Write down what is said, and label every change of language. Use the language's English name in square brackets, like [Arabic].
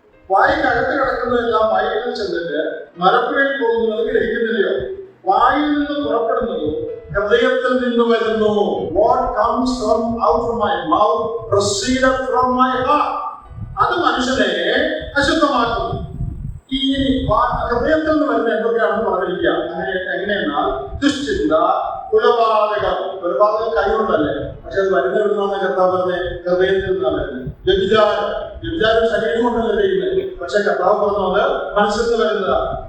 [Malayalam] വായിക്കകത്ത് കിടക്കുന്നതെല്ലാം വയറ്റിൽ ചെന്നിട്ട് മരപ്പുഴയിൽ പോകുന്നത് ഗ്രഹിക്കുന്നില്ലയോ? വായിൽ നിന്ന് പുറപ്പെടുന്നത് ഹൃദയത്തിൽ നിന്ന് വരുന്നു. [English] What comes out from my mouth proceeded from my heart. [Malayalam] അത് മനുഷ്യനെ അശുദ്ധമാക്കുന്നു. ഈ ഹൃദയത്തിൽ നിന്ന് വരുന്ന എന്തൊക്കെയാണെന്ന് പറഞ്ഞിരിക്കുക. എങ്ങനെയെന്നാൽ ദുശ്ചിന്ത, കൊലപാതകം കൈകൊണ്ടല്ലേ, പക്ഷെ അത് വരുന്നതെന്നാണ് കർത്താവ് പറഞ്ഞത്, ഹൃദയത്തിൽ നിന്നാണ് വരുന്നത്. വ്യഭിചാരം ശരീരം കൊണ്ടല്ലേ ചെയ്യുന്നത്, പക്ഷെ കർത്താവ് പറഞ്ഞത് മനസ്സിൽ നിന്ന് വരുന്നതാണ്.